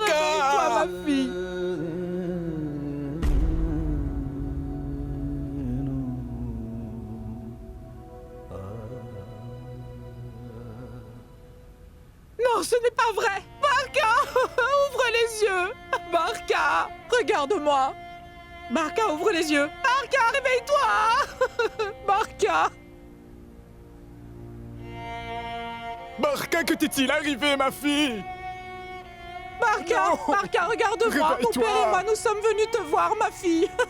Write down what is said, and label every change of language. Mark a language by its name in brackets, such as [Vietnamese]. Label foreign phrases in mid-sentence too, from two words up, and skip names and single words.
[French] Réveille-toi, ma fille! Non, ce n'est pas vrai! Barca! Ouvre les yeux! Barca! Regarde-moi! Barca, ouvre les yeux! Barca, réveille-toi! Barca! Barca, que t'est-il arrivé, ma fille? Barca! Non! Barca, regarde-moi! Mon Réveille-toi! père et moi, nous sommes venus te voir, ma fille!